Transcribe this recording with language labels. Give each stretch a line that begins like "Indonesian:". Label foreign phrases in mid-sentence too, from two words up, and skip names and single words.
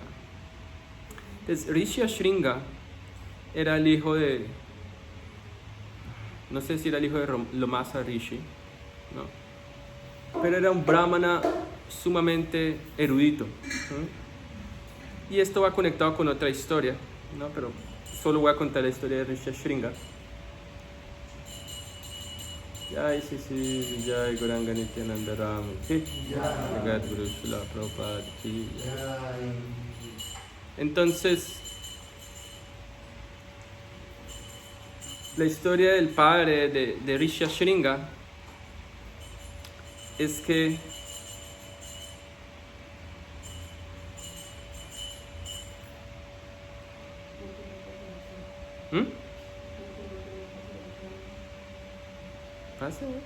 Spanish: Entonces, Rishi Shringa era el hijo de, no sé si era el hijo de Lomasa Rishi, ¿no? Pero era un brahmana sumamente erudito, ¿no? Y esto va conectado con otra historia, ¿no? Pero solo voy a contar la historia de Rishi Shringa.
Hindi: जय शची जय गौरांग नित्यानंद राम की जगत गुरु श्रील प्रभुपाद की.
Spanish: Entonces, la historia del padre de Rishi Shringa es que ¿Pasa?